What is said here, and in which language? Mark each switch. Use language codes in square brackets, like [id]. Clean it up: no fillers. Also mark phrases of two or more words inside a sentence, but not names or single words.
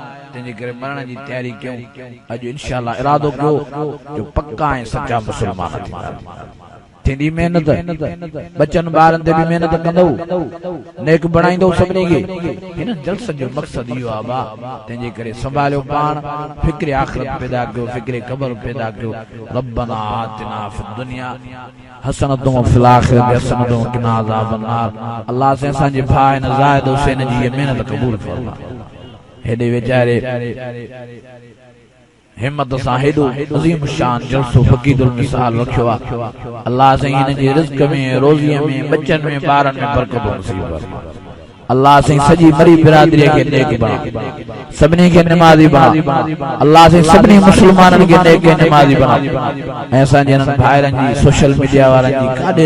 [sd] तंहिंजे करे मरण जी तयारी कयूं अॼु इंशाअल्लाह इरादो कयो जो पक्का ऐं सच्चा मुस्लमान थींदी महिनत बचन ॿारनि ते बि महिनत कंदो नेक बणाईंदो सभिनी खे हिन जलसन जो मक़सद इहो आहे बा तंहिंजे करे संभालियो पाण फिक्र आख़िरत पैदा कयो फिक्र क़ब्र पैदा कयो [ar] ربنا آتنا في الدنيا حسنة وفي الآخرة حسنة وقنا عذاب النار [sd] अल्लाह से असांजे भाउ हिन ज़ाहिद हुसैन जी महिनत क़बूल फरमा हेॾे वीचारे हिम्मत सां हेॾो अज़ीम शान जलसो फ़क़ीदुल मिसाल रखियो आहे अल्लाह साईं हिन जे रिज़्क़ में रोज़ीअ में बचन में ॿारनि में बरकत नसीब फरमा अल्लाह साईं सॼी मरी बिरादरीअ खे नेक बणा सभिनी खे निमाज़ी बणा अल्लाह साईं सभिनी मुस्लमाननि खे नेक निमाज़ी बणा ऐं असांजे हिननि भाइरनि जी सोशल मीडिया वारनि जी काॾे